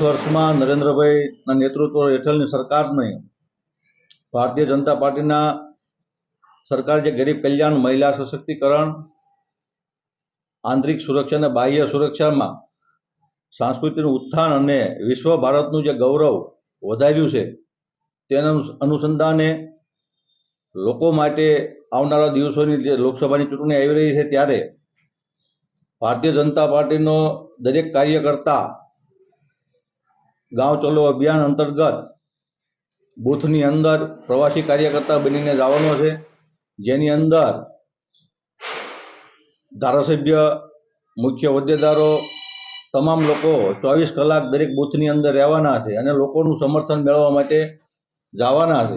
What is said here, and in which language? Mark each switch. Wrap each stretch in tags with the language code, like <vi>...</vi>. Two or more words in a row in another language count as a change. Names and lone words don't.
<gu>વર્ષમાં નરેન્દ્રભાઈના નેતૃત્વ હેઠળની સરકારને ભારતીય જનતા પાર્ટીના સરકાર જે ગરીબ કલ્યાણ, મહિલા સશક્તિકરણ, આંતરિક સુરક્ષા અને બાહ્ય સુરક્ષામાં સાંસ્કૃતિક ઉત્થાન અને વિશ્વ ભારતનું જે ગૌરવ વધાર્યું છે તેના અનુસંધાને લોકો માટે આવનારા દિવસોની જે લોકસભાની ચૂંટણી આવી રહી છે ત્યારે ભારતીય જનતા પાર્ટીનો દરેક કાર્યકર્તા ગાંવ ચલો અભિયાન અંતર્ગત બૂથની અંદર પ્રવાસી કાર્યકર્તા બનીને જવાનો છે, જેની અંદર ધારાસભ્ય, મુખ્ય હોદ્દેદારો તમામ લોકો 24 કલાક દરેક બૂથની અંદર રહેવાના છે અને લોકોનું સમર્થન મેળવવા માટે જવાના છે।</gu>